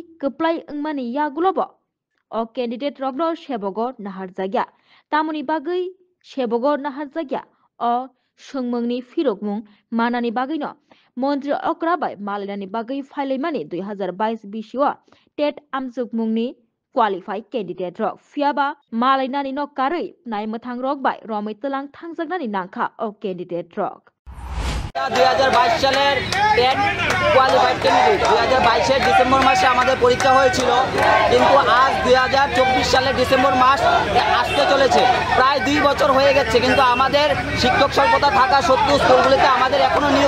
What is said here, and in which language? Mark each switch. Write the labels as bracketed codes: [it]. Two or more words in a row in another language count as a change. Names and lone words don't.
[trp] keplai angmani yagulobo o candidate rokno sebogo nahar jagya tamuni bagui sebogo nahar jagya o sungmungni firokmung manani bagino Montri Okra bai malinani bagui phailmani 2022 bisio tet amjugmungni [en] qualify candidate [trp] rok fiaba malainani no karui naimthang rok bai romai telang thangjaknani nangkha o candidate rok [bn] 2022 সালের [en] TET qualified candidate [bn] 2022 এর ডিসেম্বর মাসে আমাদের পরীক্ষা হয়েছিল কিন্তু আজ 2024 সালের ডিসেম্বর মাস আসতে চলেছে প্রায় 2 বছর হয়ে গেছে কিন্তু আমাদের শিক্ষক স্বল্পতা থাকা সত্ত্বেও স্কুলগুলিতে আমাদের এখনো নিয়োগ